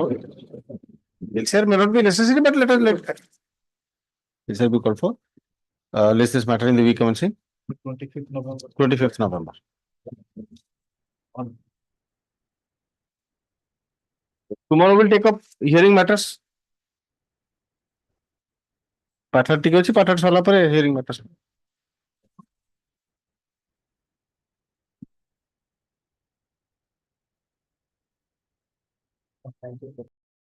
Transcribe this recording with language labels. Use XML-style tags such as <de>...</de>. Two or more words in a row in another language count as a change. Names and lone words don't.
<en>LCR may not be necessary, but let LCR be called for. List this matter in the week commencing 25th November. 25th November. Tomorrow we'll take up hearing matters.</en> <or>Pathar ଠିକ ଅଛି pathar ସରିଲା ପରେ</or> <en>hearing matters. Thank you.</en>